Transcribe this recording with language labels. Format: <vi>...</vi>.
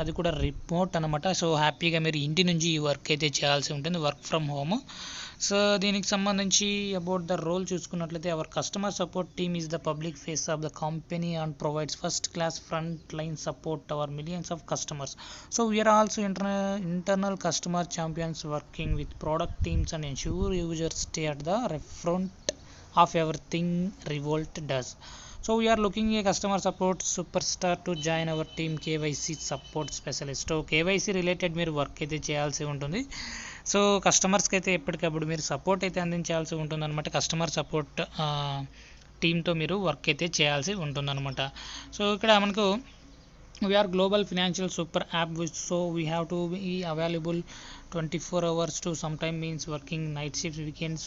<te>అది కూడా రిమోట్ అనమాట. సో హ్యాపీగా మీరు ఇంటి నుంచి ఈ వర్క్ అయితే చేయాల్సి ఉంటుంది,</te> <en>Work from home.</en> <te>సో దీనికి సంబంధించి</te> <en>about the role</en> <te>చూసుకున్నట్లయితే,</te> <en>Our customer support team is the public face of the company and provides first class front line support our millions of customers. So we are also internal customer champions working with product teams and ensure users stay at the front of everything Revolt does. So we are looking a customer support superstar to join our team, KYC support specialist. So KYC related</en> <te>మీరు work అయితే చేయాల్సి ఉంటుంది. So కస్టమర్స్కి అయితే ఎప్పటికప్పుడు మీరు support అయితే అందించాల్సి ఉంటుంది అనమాట. కస్టమర్ సపోర్ట్ టీంతో మీరు వర్క్ అయితే చేయాల్సి ఉంటుంది అనమాట. సో ఇక్కడ మనకు</te> <en>We're global financial super app, so we have to be available 24 hours to some time means working night shift, weekends.</en>